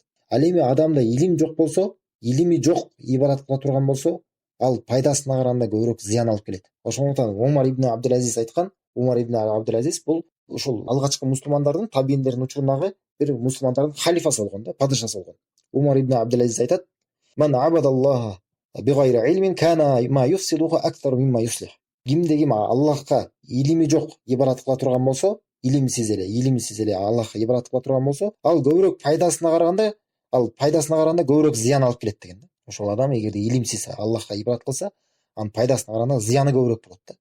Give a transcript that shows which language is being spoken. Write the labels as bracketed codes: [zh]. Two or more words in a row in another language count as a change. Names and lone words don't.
[ky] Ал эми адамда илим жок болсо, илими жок ибарат кыла турган болсо, ал пайдасына караганда көбүрөөк зыян алып келет. Ошондуктан Умар ибн Абдул-Азиз айткан, Умар ибн Абдул-Азиз бул ушул алгачкы мусулмандардын, табийиндердин учурундагы бир мусулмандардын халифасы болгон да, падышасы болгон. Умар ибн Абдул-Азиз айтат: [ar] "من عبد الله بغير علم كان ما يفسده أكثر مما يصلح". [ky] Кимде ким Аллахка илими жок ибарат кыла турган болсо, илимсиз эле Аллахка ибарат кыла турган болсо, ал көбүрөөк пайдасына караганда көбүрөөк зыян алып келет деген да. Ошол адам эгерде илимсиз Аллахка ибарат кылса, анын пайдасына караганда зыяны көбүрөөк болот да.